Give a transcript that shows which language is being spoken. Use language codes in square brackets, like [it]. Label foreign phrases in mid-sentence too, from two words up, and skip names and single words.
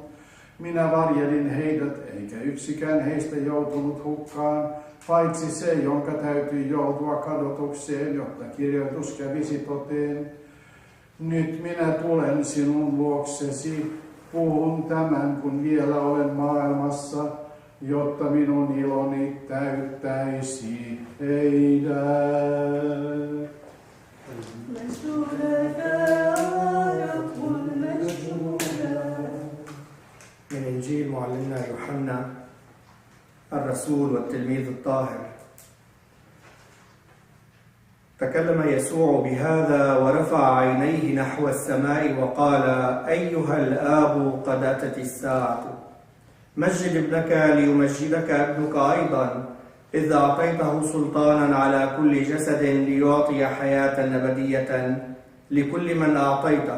[fi] Minä varjelin heidät, eikä yksikään heistä joutunut hukkaan, paitsi se, jonka täytyi joutua kadotukseen, jotta kirjoitus kävisi toteen. Nyt minä tulen sinun luoksesi, puhun tämän, kun vielä olen maailmassa, jotta minun iloni täyttäisi heidät. [ar] من إنجيل معلمنا يوحنا الرسول والتلميذ الطاهر. تكلم يسوع بهذا ورفع عينيه نحو السماء وقال: أيها الآب، قد أتت الساعة، مجد ابنك ليمجدك ابنك أيضا، إذ أعطيته سلطانا على كل جسد ليعطي حياة أبدية لكل من أعطيته.